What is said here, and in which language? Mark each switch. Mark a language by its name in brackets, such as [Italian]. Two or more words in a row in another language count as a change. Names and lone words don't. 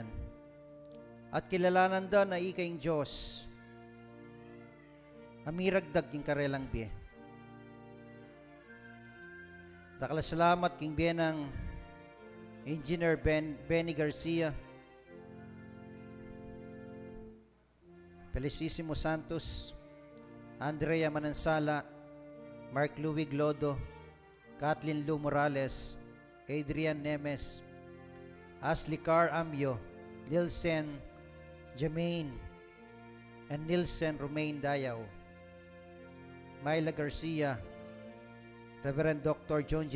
[Pampanga] At kilalanan da na ikaing Diyos, amiragdag king karelang biye. Dakla salamat king biye ng Engineer Benny Garcia, Felicissimo Santos, Andrea Manansala, Mark Louis Glodo, Kathleen Lou Morales, Adrian Nemes, Ashley Carr Amyo, Nilsen Jermaine, and Nilsen Romain Dayaw, Myla Garcia, Reverend Dr. John G.